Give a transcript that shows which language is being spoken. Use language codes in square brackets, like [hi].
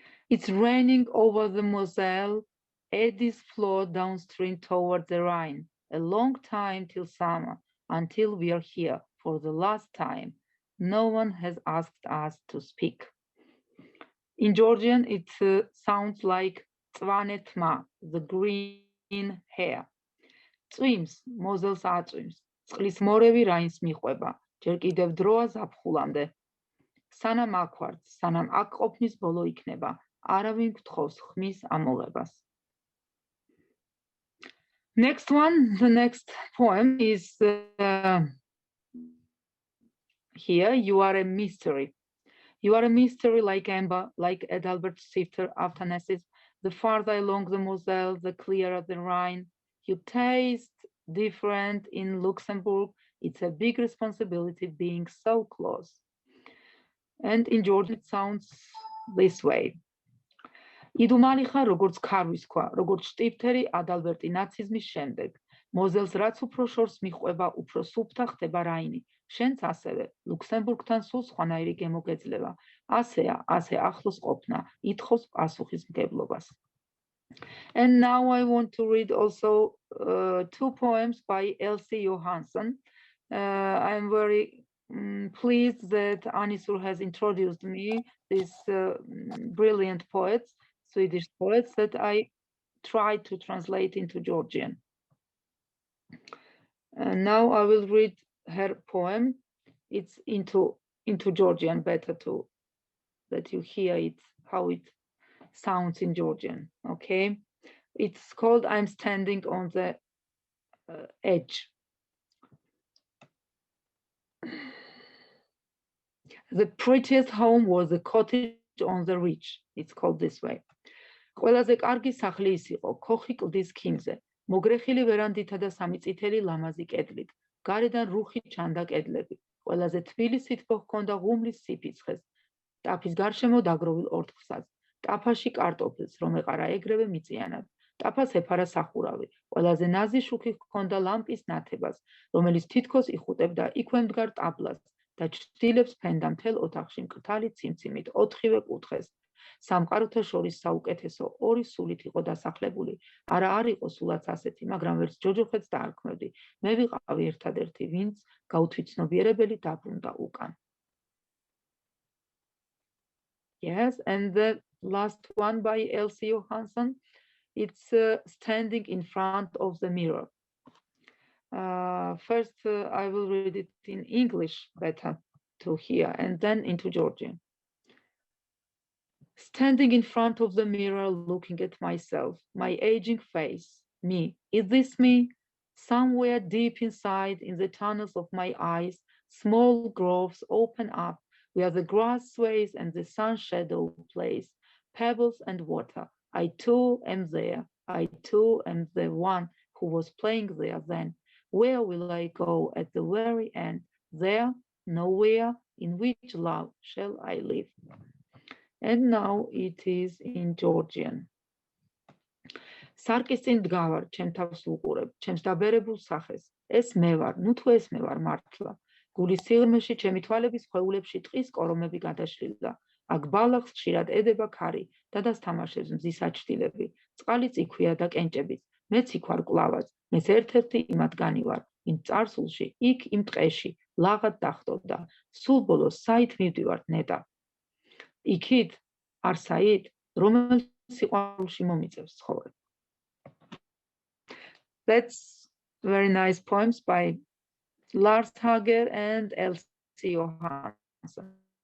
[en] It's raining over the Moselle, eddies flow downstream toward the Rhine. A long time till summer, until we are here for the last time. No one has asked us to speak. In Georgian, it sounds like Tzvanetma, the green hair. [ka] Წვიმს, მოზელს აწვიმს, წყლის მორევი რაინს მიყვება, ჯერ კიდევ დროა ზაფხულამდე. სანამ აქ ვართ, სანამ აქ ყოფნის ბოლო იქნება, არავინ გთხოვს ხმის ამოღებას. [en] Next one, the next poem is here. You are a mystery. You are a mystery like amber, like Adalbert Sifter after Nessis. The farther along the Moselle, the clearer the Rhine. You taste different in Luxembourg. It's a big responsibility being so close. And in Georgian it sounds this way. [ka] იდუმალი ხარ როგორც ქარვის ქვა, როგორც შტიფთერი ადალბერტი ნაციზმის შემდეგ. მოზელს რაც უფრო შორს მიყვება, უფრო სუფთა ხდება რაინი. შენც ასევე, ლუქსემბურგთან სულ სხვანაირი გემოგეძლება. ასეა, ასე ახლოს ყოფნა, ითხოვს პასუხისმგებლობას. [en] And now I want to read also two poems by Elsie Johansson. I'm very pleased that Anisur has introduced me these brilliant poets, Swedish poets, that I tried to translate into Georgian. And now I will read her poem. It's into Georgian, better to that you hear it, how it sounds in Georgian, okay? It's called I'm Standing on the Edge. The prettiest home was the cottage on the ridge. It's called this way. [ka] ყველაზე კარგი სახლი ის იყო, ქოხი კლდის ქიმზე, მოგრეხილი ვერანდითა და სამი წითელი ლამაზი კედლით, გარედან რუხი ჩანდა კედლები, ყველაზე თბილი სითბო ჰქონდა ღუმლის სიფიცხეს, ტაფის გარშემო დაგროვილ ორთქლსაც, ტაფაში კარტოფილს, რომ ეყარა ეგრევე მიწიანად, ტაფას ეფარა სახურავი, ყველაზე ნაზი შუქი ჰქონდა ლამპის ნათებას, რომელიც თითქოს იხუტებდა იქვე მდგარ ტაბლას და ჩრდილებს ფენდა მთელ ოთახში მკრთალი ციმციმით, ოთხივე კუთხეს. სამყაროთა შორის საუკეთესო ორი სულით იყო დასახლებული. არა არ იყო სულაც ასეთი, მაგრამ ვერც ჯოჯოხეთს დაარქმევდი. მე ვიყავი ერთადერთი, ვინც გაუთვითცნობიერებელი დაბრუნდა უკან. [en] Yes, and the last one by Elsie Johansson. It's standing in front of the mirror. First, I will read it in English better to hear, and then into Georgian. Standing in front of the mirror, looking at myself, my aging face, me. Is this me? Somewhere deep inside, in the tunnels of my eyes, small groves open up, where the grass sways and the sun shadow plays, pebbles and water. I too am there. I too am the one who was playing there then. Where will I go at the very end? There, nowhere. In which love shall I live? And now it is in Georgian. [ka] სარკის წინ დგავარ, ჩემ თავს უყურებ, ჩემს დაბერებულ სახეს. ეს მე ვარ, ნუ თუ ეს მე ვარ მართლა. გულის სიღრმეში, ჩემი თვალების ხვეულებში ტყის კორომები გადაშლილდა. აქ ბალახს ხშირად ედება ქარი და დასთამაშებს მზის აჩრდილები. წყალი წიქვია და კენჭებით. მეც იქ ვარ კლავაც, მეც ერთ-ერთი იმათგანი ვარ, იმ წარსულში, იქ იმ ტყეში, ლაღად დახტოვდა. სულ ბოლოს საით მივდივართ ნეტა. იქით, არსაით, რომელიც სიყვარულში მომიწევს ცხოვრება. [en] That's very nice poems by Lars Häger and Elsie Johansson.